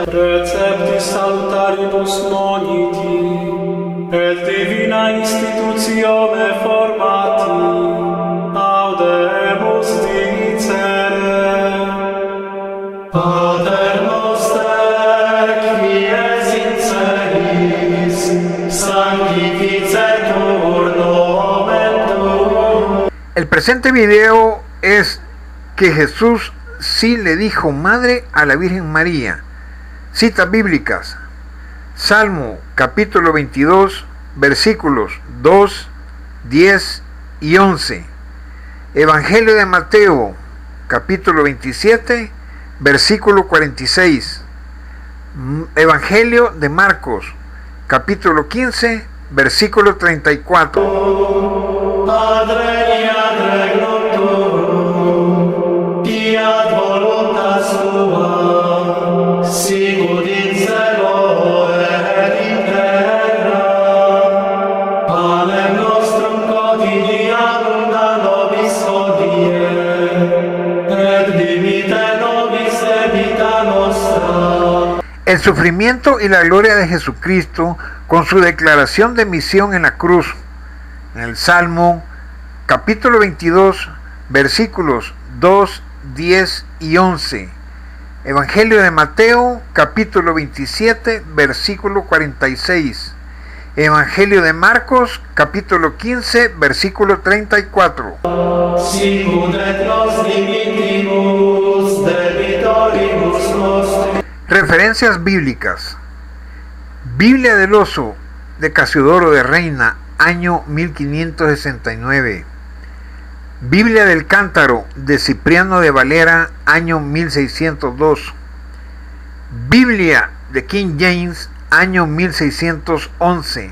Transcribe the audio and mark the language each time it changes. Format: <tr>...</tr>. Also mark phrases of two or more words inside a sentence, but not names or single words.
<la>Receptis salutaribus moniti, et divina institutione formati, audemus dicere. Pater noster, qui es in celis, sanctificetur nomen tuum.</la> <es>El presente video es que Jesús sí le dijo madre a la Virgen María. Citas bíblicas: Salmo capítulo 22, versículos 2, 10 y 11. Evangelio de Mateo capítulo 27, versículo 46. Evangelio de Marcos capítulo 15, versículo 34.</es> <la>Adveniat regnum tuum, fiat voluntas tua, sicut in cielo et in terra. Panem nostrum quotidianum da nobis hodie, et dimite nobis debita nostra.</la> <es>El sufrimiento y la gloria de Jesucristo con su declaración de misión en la cruz. En el Salmo capítulo 22, versículos 2, 10 y 11. Evangelio de Mateo capítulo 27, versículo 46. Evangelio de Marcos capítulo 15, versículo 34.</es> <la>Sicut et nos dimittimus debitoribus nostris.</la> <es>Referencias bíblicas: Biblia del Oso de Casiodoro de Reina, año 1569. Biblia del Cántaro de Cipriano de Valera, año 1602. Biblia de King James, año 1611.</es>